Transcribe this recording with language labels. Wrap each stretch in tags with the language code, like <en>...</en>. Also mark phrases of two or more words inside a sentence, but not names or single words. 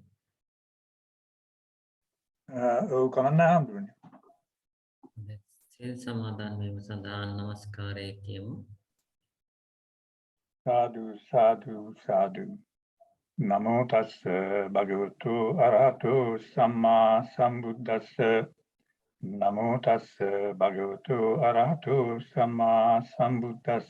<si>ඔව් කමන්න හම්බුනේ. සිල් සමාදන් වීම සඳහා නමස්කාරය කියමු. සාදු සාදු සාදු.</si> <pi>නමෝ තස්ස භගවතු අරහතෝ සම්මා සම්බුද්දස්ස. නමෝ තස්ස භගවතු අරහතෝ සම්මා සම්බුද්දස්ස.</pi>